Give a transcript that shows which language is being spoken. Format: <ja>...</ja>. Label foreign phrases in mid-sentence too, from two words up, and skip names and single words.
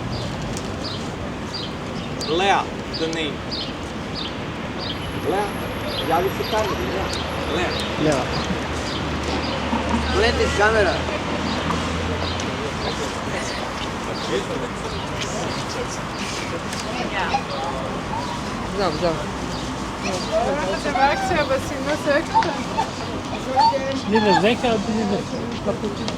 <en>Lea, the name.</en> <sr>Lea, javi se kamera, Lea. Lea. Lea. Gledaj iz kamera. Znam. Nije zeka, nije kapućino.</sr>